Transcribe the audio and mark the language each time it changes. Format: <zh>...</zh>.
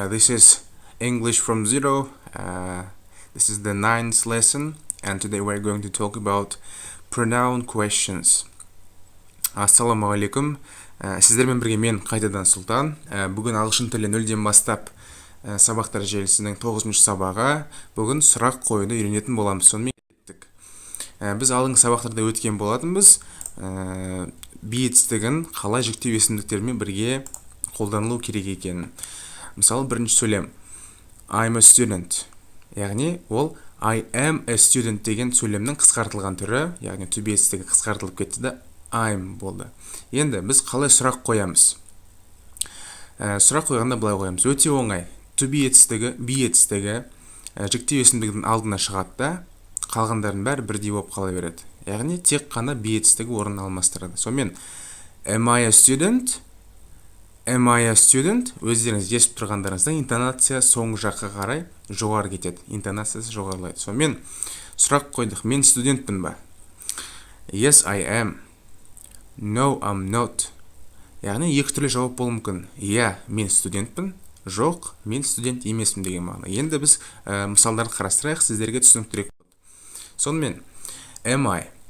<en>This is English from Zero. This is the ninth lesson, and today we're going to talk about pronoun questions.</en> <kk>Ассалаумағалейкум. Сіздермен бірге мен қайтадан Сұлтан. Бүгін ағылшын тілі 0-ден бастап сабақтар желісінің 9-шы сабағы. Бүгін сұрақ қоюды үйренетін боламыз. Сонымен кеттік. Біз алдыңғы сабақтарда өткен болатынбыз. Би етістігін қалай жіктеу есімдіктермен бірге қолданылу керек екенін. Мысалы, бірінші сөйлем</kk> <en>I'm a student.</en> <kk>Яғни ол</kk> <en>I am a student</en> <kk>деген сөйлемнің қысқартылған түрі, яғни to be етістігі қысқартылып кетті де I'm болды. Енді біз қалай сұрақ қоямыз? Сұрақ қойғанда былай қоямыз. Өте оңай. To be етістігі, be етістігі жіктеу есімдігінің алдына шығады да, қалғандардың бәрі бірдей болып қала береді. Яғни тек қана be етістігі орнын алмастырады.</kk> <en>Сонымен Am I a student? Am I a student?</en> <kk>Өздеріңіз естіп тұрғандарыңыздан интонация соңғы жаққа қарай жоғары кетеді. Интонациясы жоғарылайды. Сонымен сұрақ қойдық. Мен студентпін ба?</kk> <en>Yes, I am. No, I'm not.</en> <kk>Яғни екі түрлі жауап болуы мүмкін. Иә, мен студентпін. Жоқ, мен студент емеспін деген мағына. Енді біз мысалдарды қарастырайық, сіздерге түсініктірек болады.</kk> <en>Сонымен Am I?</en>